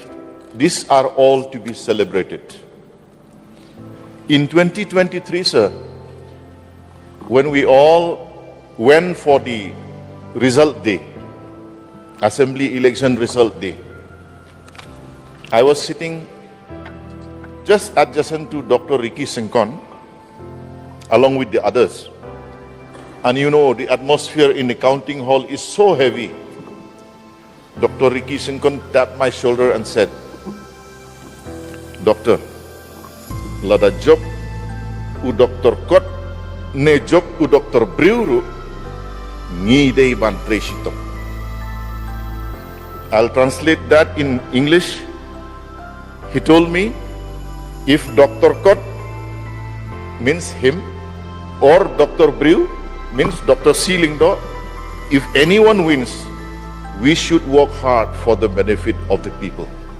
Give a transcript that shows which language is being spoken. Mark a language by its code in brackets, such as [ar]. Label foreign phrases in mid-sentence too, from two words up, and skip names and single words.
[en] These are all to be celebrated. In 2023, sir, when we all went for the result day, assembly election result day, I was sitting just adjacent to Dr. Ricky Singkon, along with the others. And you know, the atmosphere in the counting hall is so heavy. Dr. Ricky Singkon tapped my shoulder and said, "Doctor, [kha] lada job u Dr. Kot, ne job u Dr. Briuru, ngidei ban presito." [en] I'll translate that in English. He told me, if Dr. Kot means him, or Dr. Briu means Dr. Silingdo, if anyone wins, we should work hard for the benefit of the people.